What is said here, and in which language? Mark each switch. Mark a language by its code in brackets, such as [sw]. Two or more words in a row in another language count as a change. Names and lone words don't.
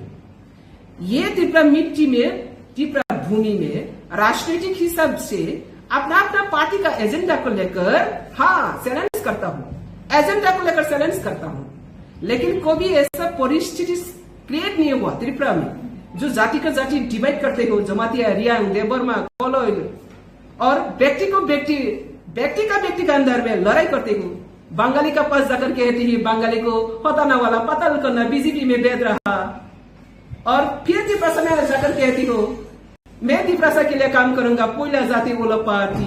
[hi] ये त्रिपुरा मिट्टी में, त्रिपुरा भूमि में राजनीतिक हिसाब से अपना अपना पार्टी का एजेंडा को लेकर हाँ चैलेंज करता हूँ, एजेंडा को लेकर चैलेंज करता हूँ, लेकिन कभी ऐसा परिस्थिति क्रिएट नहीं हुआ त्रिपुरा में जो जाति का जाति डिवाइड करते हो, जमातिया, रियांग, देबरमा, कोलोइल और व्यक्ति को व्यक्ति, व्यक्ति का अंदर में लड़ाई करते हो। बंगाली का पास जाकर कहती है बंगाली को होताना वाला पताल करना बीजेपी में भेज रहा, और फिर त्रिपुरा में जाकर कहती हो मैं त्रिपुरा के लिए काम करूंगा, कोयला जाति वाला पार्टी।